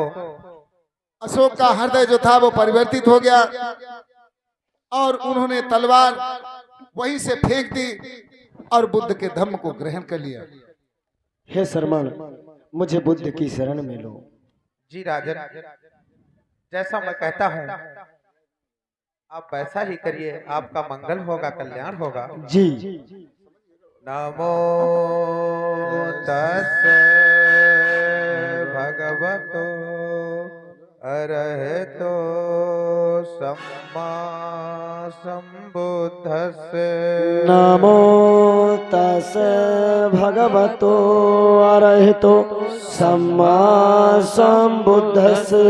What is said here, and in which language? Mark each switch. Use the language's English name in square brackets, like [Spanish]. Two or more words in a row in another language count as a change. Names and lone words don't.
[Hindi] अशोक का हृदय जो था वो परिवर्तित हो गया और उन्होंने तलवार वहीं से फेंक दी और बुद्ध के धम्म को ग्रहण कर लिया। हे शर्मण, मुझे बुद्ध की शरण में लो। जी राजन, जैसा मैं कहता हूँ आप वैसा ही करिए। आपका मंगल होगा, कल्याण होगा। जी। [Pali] नमो तस्से भगवतो अरहतो सम्मा सम्बुद्धस्से। नमो तस्से भगवतो अरहतो सम्मा सम्बुद्धस्से।